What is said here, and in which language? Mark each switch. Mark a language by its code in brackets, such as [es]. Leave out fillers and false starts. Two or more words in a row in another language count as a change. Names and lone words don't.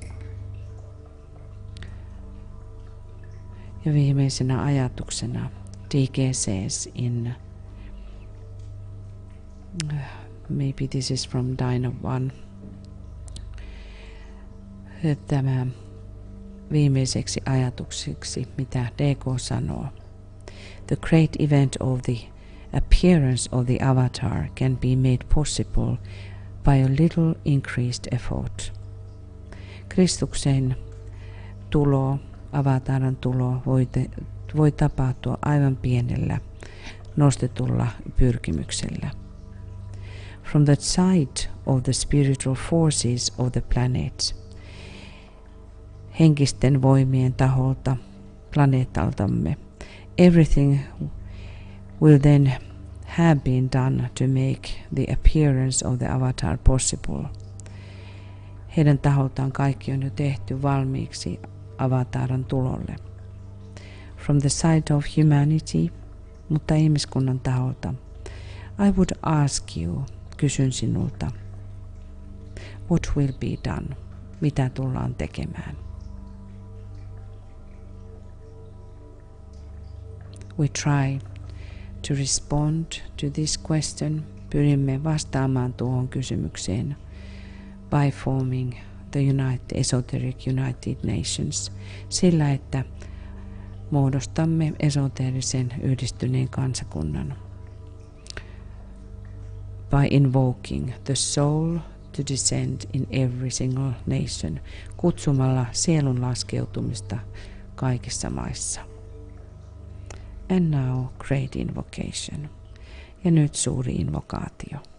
[fi] Ja viimeisenä ajatuksena [en] DG says in maybe this is from Dino 1. [fi] Tämä viimeiseksi ajatukseksi, mitä DK sanoo. [en] The great event of the appearance of the avatar can be made possible by a little increased effort. [fi] Kristuksen tulo, avataran tulo voi tapahtua aivan pienellä nostetulla pyrkimyksellä. [en] From the side of the spiritual forces of the planet, [fi] henkisten voimien taholta planeetaltamme, [en] everything will then have been done to make the appearance of the avatar possible. [fi] Heidän taholtaan kaikki on jo tehty valmiiksi avataran tulolle. [en] From the side of humanity, [fi] mutta ihmiskunnan taholta, [en] I would ask you, [fi] kysyn sinulta, [en] what will be done, [fi] mitä tullaan tekemään? [en] We try to respond to this question, [fi] pyrimme vastaamaan tuohon kysymykseen [en] by forming the Esoteric United Nations, [fi] sillä että muodostamme esoteerisen yhdistyneen kansakunnan. [en] By invoking the soul to descend in every single nation, [fi] kutsumalla sielun laskeutumista kaikissa maissa. [en] And now great invocation. [fi] Ja nyt suuri invokaatio.